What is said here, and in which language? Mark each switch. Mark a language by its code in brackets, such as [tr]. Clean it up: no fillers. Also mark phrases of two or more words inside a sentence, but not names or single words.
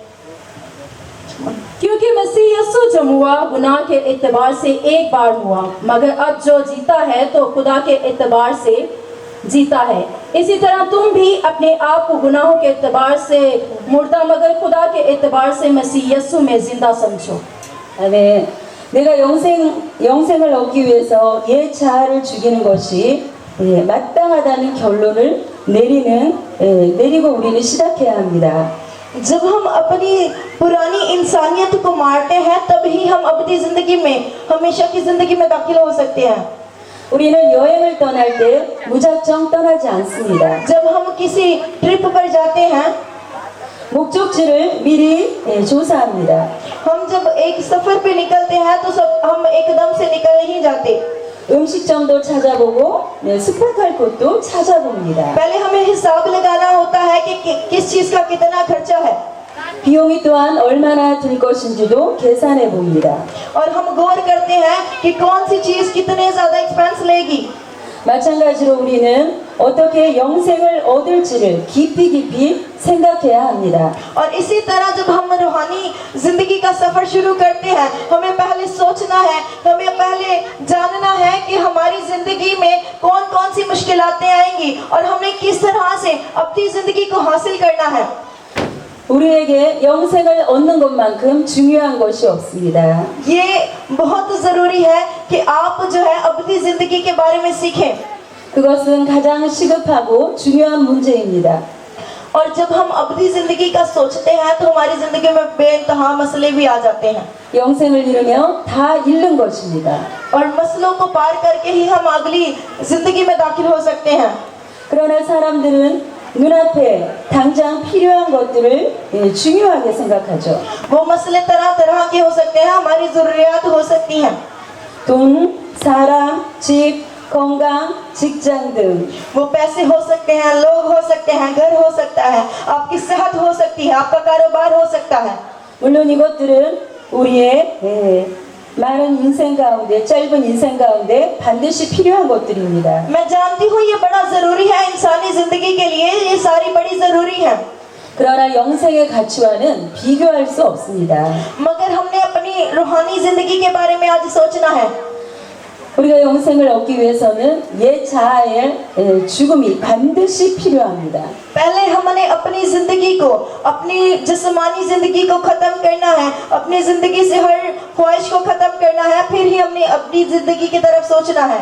[ur] کیونکہ مسیح یسوع جب ہوا، گناہ کے اعتبار سے ایک بار ہوا، مگر اب جو جیتا ہے تو خدا کے اعتبار سے جیتا ہے. اسی طرح تم بھی اپنے آپ کو گناہوں کے اعتبار سے مردہ، مگر خدا کے اعتبار سے مسیح یسوع میں زندہ سمجھو. [ko] 아멘. 내가 영생을 얻기 위해서 옛 자아를 죽이는 것이 마땅하다는 결론을 내리고 우리는 시작해야 합니다. [ur] جب ہم اپنی پرانی انسانیت کو مارتے ہیں، تب ہی ہم اپنی زندگی میں، ہمیشہ کی زندگی میں داخل ہو سکتے ہیں. [ko] 우리는 여행을 떠날 때 무작정 떠나지 않습니다. [ur] جب ہم کسی ٹرپ پر جاتے ہیں, [ko] 목적지를 미리 조사합니다. [ur] ہم جب ایک سفر پے نکلتے ہیں تو سب ہم ایکدم سے نکل نہیں جاتے. [ko] 음식점도 찾아보고 숙박할 곳도 찾아봅니다. [ur] پہلے ہمیں حساب لگانا ہوتا ہے کہ کس چیز کا کتنا خرچہ ہے, [ko] 비용이 또한 얼마나 들 것인지도 계산해 봅니다. [ur] اور ہم غور کرتے ہیں کہ کون سی چیز کتنے زیادہ ایکسپینس لے گی. [ko] 마찬가지로 우리는 어떻게 영생을 얻을지를 깊이 생각해야 합니다. [ur] اور اسی طرح جب ہم روحانی زندگی کا سفر شروع کرتے ہیں، ہمیں پہلے سوچنا ہے، ہمیں پہلے جاننا ہے کہ ہماری زندگی میں کون کون سی مشکلاتیں آئیں گی اور ہمیں کس طرح سے اپنی زندگی کو حاصل کرنا ہے. [ko] 우리에게 영생을 얻는 것만큼 중요한 것이 없습니다. [ur] یہ بہت ضروری ہے کہ آپ جو ہے اپنی زندگی کے بارے میں سیکھیں. [ko] 그것은 가장 시급하고 중요한 문제입니다. [ur] اور جب ہم اپنی زندگی کا سوچتے ہیں تو ہماری زندگی میں بےانتہا مسئلے بھی آ جاتے ہیں, [ko] 영생을 잃으면 다 잃는 것입니다. [ur] اور مسئلوں کو پار کرکے ہی ہم اگلی زندگی میں داخل ہو سکتے ہیں. [ko] 그러나 사람들은 눈앞에 당장 필요한 것들을 중요하게 생각하죠. [ur] وہ مسئلے طرح طرح کے ہو سکتے ہیں، ہماری ضروریات ہو سکتی ہیں. [ko] 돈, 사람, 집, 건강, 직장 등 [ur] وہ پیسے ہو سکتے ہیں، لوگ ہو سکتے ہیں، گھر ہو سکتا ہے، آپکی صحت ہو سکتی ہے، آپکا کاروبار ہو سکتا ہے. [ko] 물론 이것들은 우리의 많은 인생 가운데, 짧은 인생 가운데 반드시 필요한 것들입니다. [ur] میں جانتی ہوں یہ بڑا ضروری ہے انسانی زندگی کے لیے، یہ ساری بڑی ضروری ہے. [ko] 그러나 영생의 가치와는 비교할 수 없습니다. [ur] مگر ہم نے اپنی روحانی زندگی کے بارے میں آج سوچنا ہے. [ko] 우리가 영생을 얻기 위해서는 옛 자아의 죽음이 반드시 필요합니다. [ur] پہلے ہم نے اپنی زندگی کو، اپنی جسمانی زندگی کو ختم کرنا ہے، اپنی زندگی سے ہر خواہش کو ختم کرنا ہے، پھر ہی ہم نے اپنی زندگی کی طرف سوچنا ہے.